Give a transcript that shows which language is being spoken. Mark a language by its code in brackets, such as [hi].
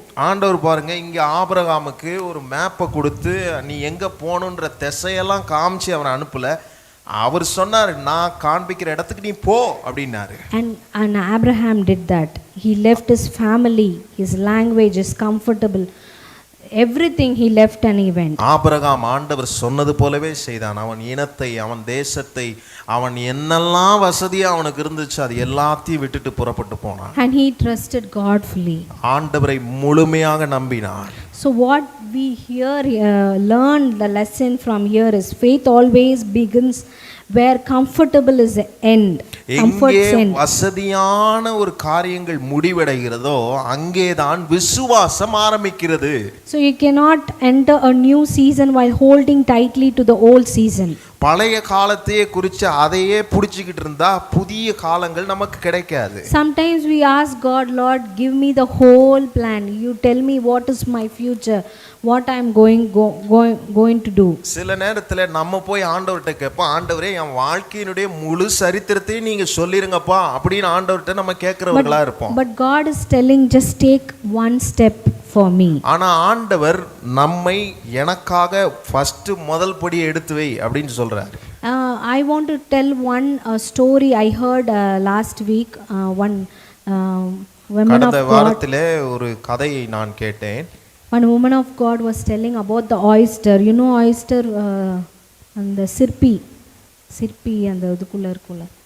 [ta] ஆண்டவர் பாருங்க, இங்க ஆபிரகாமுக்கு ஒரு மேப்பை கொடுத்து நீ எங்க போகணுன்ற திசையெல்லாம் காமிச்சு அவனை அனுப்பல, அவர் சொன்னார், நான் காண்பிக்கிற இடத்துக்கு நீ போ அப்படின்னாரு. [en] And Abraham did that. He left his family, his language, his comfortable, everything he left and he went. [ta] Abraham ஆண்டவர் சொன்னது போலவே செய்தான். அவன் இனத்தை, அவன் தேசத்தை, அவன் என்னெல்லாம் வசதியா அவனுக்கு இருந்துச்சு அது எல்லாத்தையும் விட்டுட்டு புறப்பட்டு போனான். [en] And he trusted God fully. [ta] ஆண்டவரை முழுமையாக நம்பினான். [en] So what we learn the lesson from here is faith always begins where comfortable is the end. Comfort's [ta] எங்கே [en] end. [ta] வசதியான ஒரு காரியங்கள் முடிவடைகிறதோ அங்கேதான் விசுவாசம் ஆரம்பிக்கிறது. [en] So you cannot enter a new season while holding tightly to the old season. [ta] பழைய காலத்தையே குறித்து அதையே பிடிச்சிக்கிட்டு இருந்தா புதிய காலங்கள் நமக்கு கிடைக்காது. [en] Sometimes we ask God, Lord, give me the whole plan. You tell me what is my future, what I am going to do. [ta] சில நேரத்துல நம்ம போய் ஆண்டவர்கிட்ட கேட்போம், ஆண்டவரே என் வாழ்க்கையினுடைய முழு சரித்திரத்தையும் நீங்க சொல்லிருங்கப்பா அப்படின்னு ஆண்டவர்கிட்ட நம்ம கேட்கிறவர்களா இருப்போம். [en] But God is telling, just take one step for me. [ta] ஆனா ஆண்டவர் நம்மை எனக்காக ஃபர்ஸ்ட் முதல் படி எடுத்து வை அப்படின்னு சொல்றாரு. [en] I want to tell one story I heard last week. One woman of [ta] கடந்த [en] God. [ta] வாரத்திலே ஒரு கதையை நான் கேட்டேன். [en] One woman of God was telling about the oyster. You know oyster and the sirpi and the [ta] இதுக்குள்ள இருக்குள்ள.